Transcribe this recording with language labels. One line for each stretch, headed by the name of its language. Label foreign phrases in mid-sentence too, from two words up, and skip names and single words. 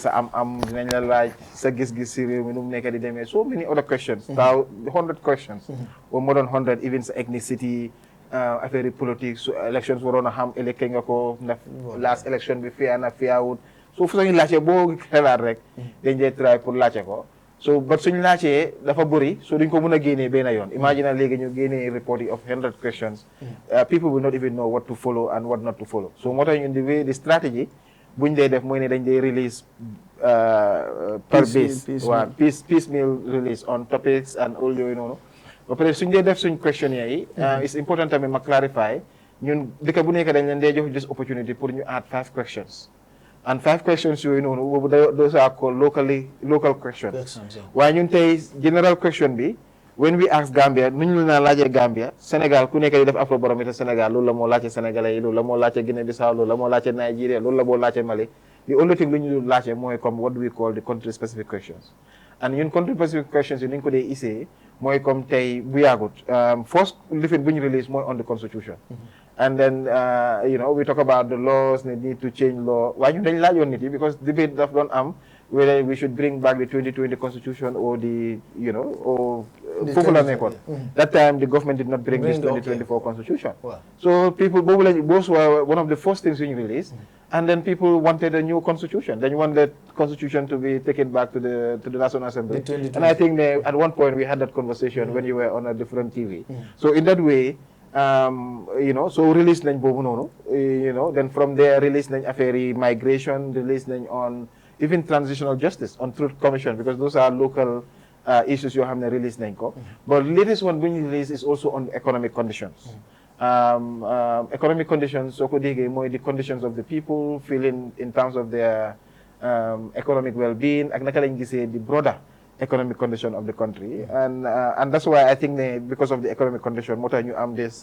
Wolof: sa am dinañ la laaj sa gis-gis si réew mi nu mu nekk di demee
English: so many other questions 100 questions or more than 100 even
Wolof: sa ethnicity affaire yi politique su elections waroon a xam électé nga ko ndax
English: last election
Wolof: bi fair na fairwut so fu sañu laajte boo xelaat rek dañ dee try pour laajte ko so but suñu laajtee dafa bëri so duñ ko mën a génnee benn yoon imagine léegi ñu génnee
English: report of 100 questions people will not even know what to follow and what not to follow
Wolof: so moo tax ñun
English: the strategy
Wolof: buñ dee def mooy ne dañ dee release
English: per base
Wolof: waaw
English: piecemeal release on topics and all
Wolof: yooyu noonu ba pare suñ dee def suñ questionnaire yi
English: it's important
Wolof: tamit ma clarify ñun dëkk bu nekk dañ leen dee jox
English: this opportunity
Wolof: pour ñu
English: add 5 questions and 5 questions
Wolof: yooyu noonu boobu
English: those are called local questions
Wolof: waaye ñun tey
English: general question
Wolof: bi
English: when we ask Gambia
Wolof: nu ñu la laajee Gambia Sénégal ku nekk di def Afrobarometer Sénégal loolu la moo laajte Sénégalais yi loolu la moo laajte Guinée Bissau loolu la moo laajte Nigeria loolu la moo laajte Mali
English: the only thing
Wolof: lu ñu laajte mooy comme
English: what we call the country specific questions
Wolof: and ñun
English: country specific questions
Wolof: yi ni ñu ko dee isee mooy comme tey bu yàggut first lifin bu ñu release mooy
English: on the constitution and then you know we talk about the laws they need to change law
Wolof: waaye ñun dañ laajoon nit yi
English: because debate
Wolof: daf doon am
English: whether we should bring back the 2020 constitution or the you know
Wolof: or foofu la nekkoon
English: that time the government did not bring this 2024 constitution so people those were one of the first things we released and then people wanted a new constitution they want the constitution to be taken back to the National Assembly and I think at one point we had that conversation when you were on a different TV so in that way you know so
Wolof: release nañ boobu noonu
English: you know then from there release
Wolof: nañ affaire yi
English: migration release nañ on even transitional justice on truth commission because those are local issues
Wolof: yoo xam ne release nañ ko
English: but latest one
Wolof: bu ñu
English: release is also on economic conditions economic conditions
Wolof: soo ko déggee mooy
English: the conditions of the people feeling in terms of their economic well-being
Wolof: ak naka lañ gisee
English: the broader economic condition of the country, and that's why I think because of the economic condition, what you this